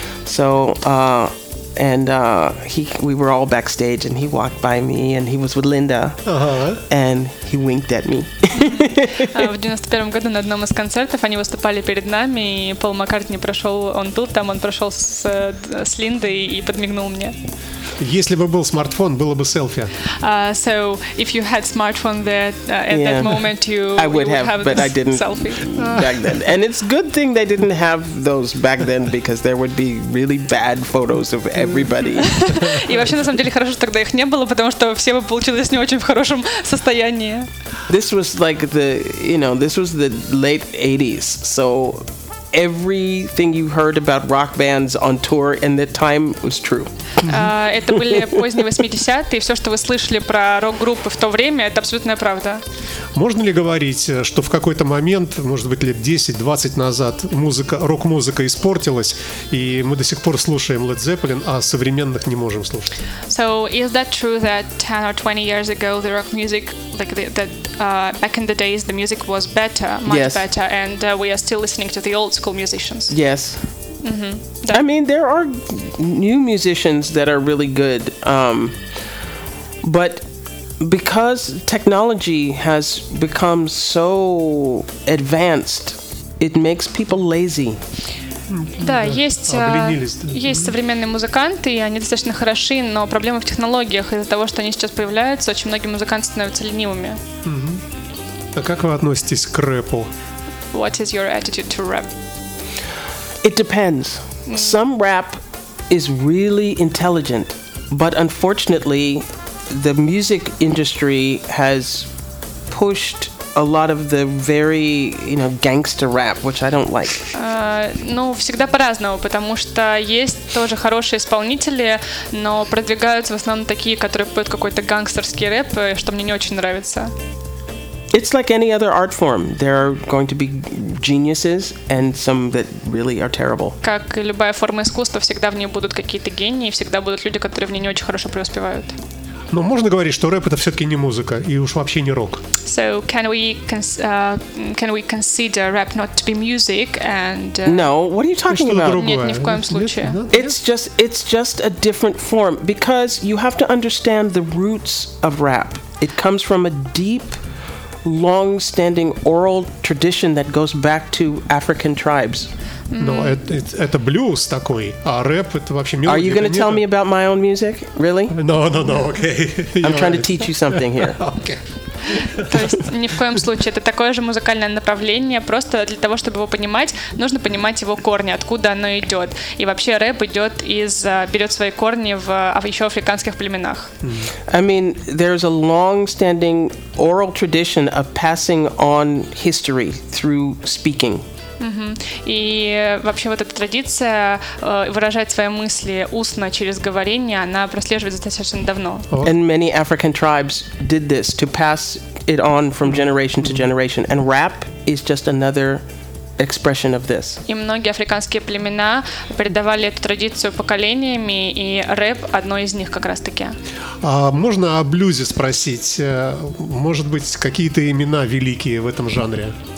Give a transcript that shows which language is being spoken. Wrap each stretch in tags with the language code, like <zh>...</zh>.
<en>So, we were all backstage and he walked by me and he was with Linda. And he winked at me.</en> <ru>В 91 году на одном из концертов они выступали перед нами, и Пол Маккартни прошел, он был там, он прошел с Линдой и подмигнул мне. Если бы был смартфон, было бы селфи.</ru> <en>So, if you had smartphone there, at that moment, you would have selfie. Back then. And it's good thing they didn't have those back then, because there would be really bad photos of everybody.</en> <ru>И вообще, на самом деле, хорошо, что тогда их не было, потому что все бы получилось не очень в хорошем состоянии.</ru> <en>This was like the, you know, this was the late 80s, so everything you heard about rock bands on tour in that time was true.</en> <ru>Это были поздние 80-е, и все, что вы слышали про рок-группы в то время, это абсолютная правда. Можно ли говорить, что в какой-то момент, может быть, лет 10-20 назад, рок-музыка испортилась, и мы до сих пор слушаем Led Zeppelin, а современных не можем слушать?</ru> <en>So, is that true that 10 or 20 years ago the rock music, like that back in the days the music was better, much better, and we are still listening to the old school musicians? Yes. I mean, there are new musicians that are really good, but because technology has become so advanced, it makes people lazy.</en> <ru>Да, есть современные музыканты, и они достаточно хороши, но проблема в технологиях. Из-за того, что они сейчас появляются, очень многие музыканты становятся ленивыми. А как вы относитесь к рэпу?</ru> <en>What is your attitude to rap? It depends. Some rap is really intelligent, but unfortunately, the music industry has pushed a lot of the very, you know, gangster rap, which I don't like.</en> <ru>Ну, всегда по-разному, потому что есть тоже хорошие исполнители, но продвигаются в основном такие, которые поют какой-то гангстерский рэп, что мне не очень нравится.</ru> <en>It's like any other art form. There are going to be geniuses and some that really are terrible.</en> <ru>Как и любая форма искусства, всегда в ней будут какие-то гении, всегда будут люди, которые в ней не очень хорошо преуспевают. Но можно говорить, что рэп это все-таки не музыка и уж вообще не рок.</ru> <en>So can we consider rap not to be music and No, what are you talking about?</en> <ru>Нет, ни в коем случае.</ru> <en>It's just a different form because you have to understand the roots of rap. It comes from a deep, long-standing oral tradition that goes back to African tribes. Mm-hmm.</en> <ru>Но это блюз такой, а рэп это вообще мелодия.</ru> <en>Are you going to tell me about my own music? Really? No, okay. I'm trying to teach you something here. Okay.</en> <ru>То есть ни в коем случае, это такое же музыкальное направление, просто для того, чтобы его понимать, нужно понимать его корни, откуда оно идет. И вообще рэп идет из, берет свои корни в еще африканских племенах.</ru> <en>I mean, there's a long-standing oral tradition of passing on history through speaking.</en> <ru>И вообще вот эта традиция выражать свои мысли устно через говорение, она прослеживается достаточно давно.</ru> <en>And many African tribes did this to pass it on from generation to generation. And rap is just another expression of this.</en> <ru>И многие африканские племена передавали эту традицию поколениями, и рэп одно из них как раз-таки. А можно о блюзе спросить? Может быть, какие-то имена великие в этом жанре?</ru>